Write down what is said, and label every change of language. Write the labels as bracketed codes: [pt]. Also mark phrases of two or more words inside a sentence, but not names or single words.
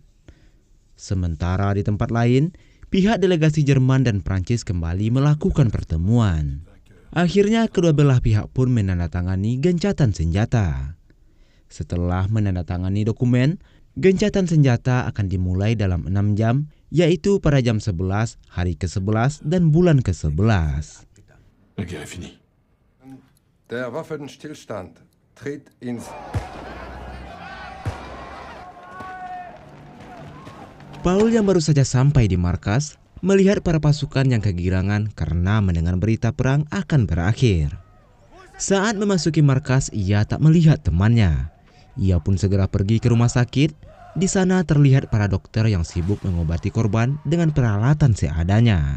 [id] Sementara di tempat lain, pihak delegasi Jerman dan Prancis kembali melakukan pertemuan. Akhirnya kedua belah pihak pun menandatangani gencatan senjata. Setelah menandatangani dokumen, gencatan senjata akan dimulai dalam 6 jam, yaitu pada jam 11, hari ke-11 dan bulan ke-11. [de] Der Waffenstillstand tritt ins... [id] Paul yang baru saja sampai di markas melihat para pasukan yang kegirangan karena mendengar berita perang akan berakhir. Saat memasuki markas, ia tak melihat temannya. Ia pun segera pergi ke rumah sakit. Di sana terlihat para dokter yang sibuk mengobati korban dengan peralatan seadanya.